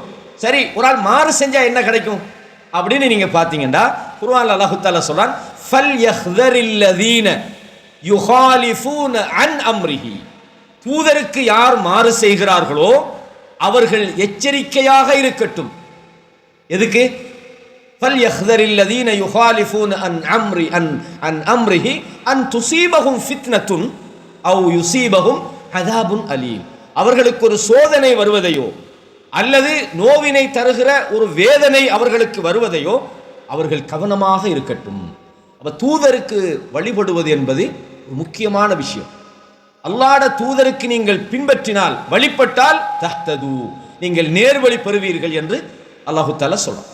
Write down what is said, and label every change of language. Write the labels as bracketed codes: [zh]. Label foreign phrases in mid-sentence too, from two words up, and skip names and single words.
[ta] சரி, ஒரு ஆள் மாறு செஞ்சால் என்ன கிடைக்கும் அப்படின்னு நீங்கள் பார்த்தீங்கன்னா, குர்ஆன்ல [ar] الله تعالى [ta] சொல்றான், [ar] فليحذر الذين يخالفون عن أمره, [ta] தூதருக்கு யார் மாறு செய்கிறார்களோ அவர்கள் எச்சரிக்கையாக இருக்கட்டும். எதுக்கு? [ar] فَلْيَحْذَرِ الَّذِينَ يُخَالِفُونَ عَنْ أَمْرِهِ أَنْ تُصِيبَهُمْ فِتْنَةٌ أَوْ يُصِيبَهُمْ عَذَابٌ أَلِيمٌ, [ta] அவர்களுக்கு ஒரு சோதனை வருவதையோ அல்லது நோவினை தருகிற ஒரு வேதனை அவர்களுக்கு வருவதையோ அவர்கள் கவனமாக இருக்கட்டும். அப்ப தூதருக்கு வழிபடுவது என்பது ஒரு முக்கியமான விஷயம். அல்லாஹ்வுடைய தூதருக்கு நீங்கள் பின்பற்றினால், வழிபட்டால் தஹ்தது, நீங்கள் நேர்வழி பெறுவீர்கள் என்று [ar] الله تعالى [ta] சொல்றான்.